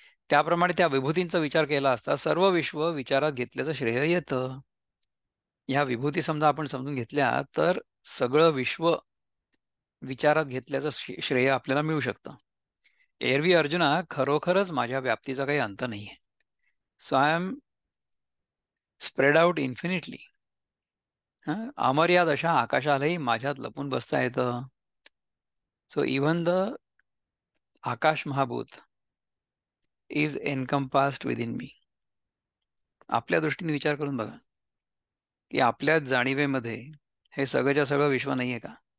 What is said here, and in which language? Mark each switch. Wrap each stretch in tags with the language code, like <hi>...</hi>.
<mr>त्याप्रमाणे त्या विभूतींचा विचार केला असता सर्व विश्व विचारात घेतल्याचं श्रेय येतं. ह्या विभूती समजा आपण समजून घेतल्या तर सगळं विश्व विचारात घेतल्याचं श्रेय आपल्याला मिळू शकतं. एरवी अर्जुना, खरोखरच माझ्या व्याप्तीचा काही अंत नाहीये.</mr> <en>So I am spread out infinitely.</en> <mr>अमर्याद अशा आकाशालाही माझ्यात लपून बसता येतं.</mr> <en>So even the akash mahabhut is encompassed within me.</en> <mr>आपल्या दृष्टीने विचार करून बघा की आपल्या जाणीवेमध्ये हे सगळंच्या सगळं विश्व नाहीये का?</mr>